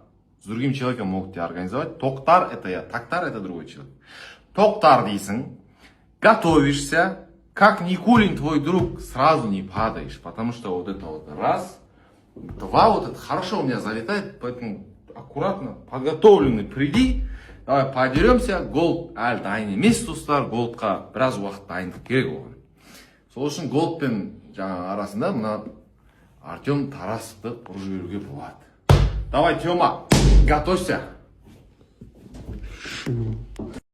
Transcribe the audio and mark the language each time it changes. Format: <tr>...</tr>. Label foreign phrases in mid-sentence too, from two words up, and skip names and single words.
<ru>С другим человеком могут тебя организовать. Токтар это я, Токтар это другой человек. Токтар дейсің, готовишься, как Никулин твой друг, сразу не падаешь, потому что вот это вот раз, два, вот это хорошо у меня залетает, поэтому аккуратно, подготовленный приди, давай подеремся,</ru> <kk>голд, аль дайын емес достар, голдқа біраз уақыт дайындық керек оған. Сол үшін голд пен жаңа арасында мына Артем Тарасовты ұрып жіберуге болады.</kk> <ru>Давай, Тёма, готовься.</ru>